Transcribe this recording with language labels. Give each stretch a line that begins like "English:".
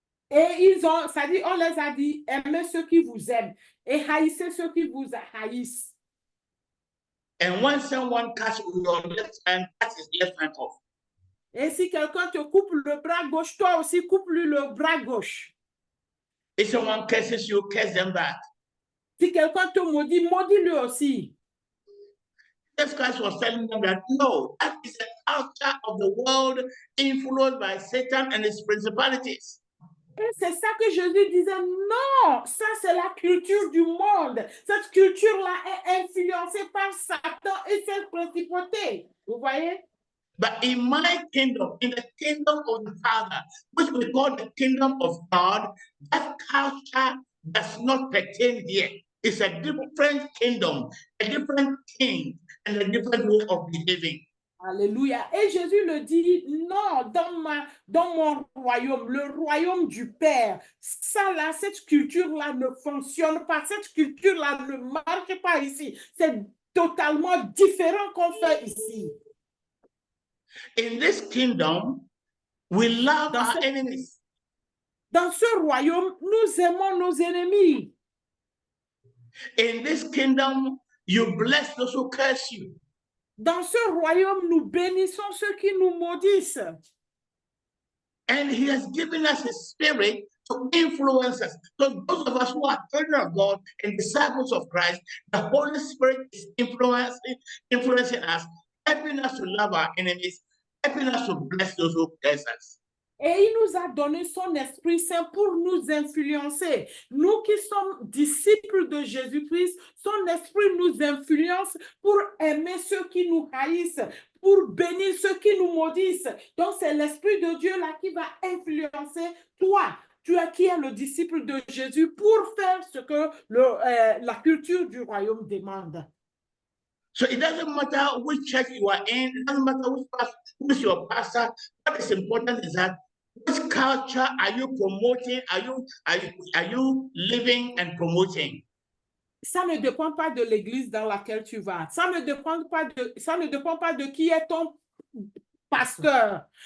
French: Et on les a dit, aimez ceux qui vous aiment et haïssez ceux qui vous haïssent.
English: And when someone cuts your left hand, cut his left hand off.
French: Et si quelqu'un te coupe le bras gauche, toi aussi coupe-lui le bras gauche.
English: If someone curses you, curse them back.
French: Si quelqu'un te maudit, maudis-lui aussi.
English: Jesus Christ was telling them that no, that is the culture of the world influenced by Satan and his principalities.
French: Et c'est ça que Jésus disait, non, ça c'est la culture du monde. Cette culture-là est influencée par Satan et ses principautés. Vous voyez?
English: But in my kingdom, in the kingdom of the Father, which we call the kingdom of God, that culture does not pertain here. It's a different kingdom, a different king, and a different way of behaving.
French: Alléluia. Et Jésus le dit, non, dans mon royaume, le royaume du Père, ça là, cette culture-là ne fonctionne pas. Cette culture-là ne marche pas ici. C'est totalement différent qu'on fait ici.
English: In this kingdom, we love our enemies.
French: Dans ce royaume, nous aimons nos ennemis.
English: In this kingdom, you bless those who curse you.
French: Dans ce royaume, nous bénissons ceux qui nous maudissent.
English: And he has given us his spirit to influence us. So those of us who are children of God and disciples of Christ, the Holy Spirit is influencing us, helping us to love our enemies, helping us to bless those who bless us.
French: Et il nous a donné son Esprit Saint pour nous influencer. Nous qui sommes disciples de Jésus-Christ, son Esprit nous influence pour aimer ceux qui nous haïssent, pour bénir ceux qui nous maudissent. Donc c'est l'Esprit de Dieu là qui va influencer toi, qui es le disciple de Jésus, pour faire ce que la culture du royaume demande.
English: So it doesn't matter which church you are in, it doesn't matter who is your pastor. What is important is that which culture are you promoting? Are you living and promoting?
French: Ça ne dépend pas de l'église dans laquelle tu vas. Ça ne dépend pas de qui est ton pasteur.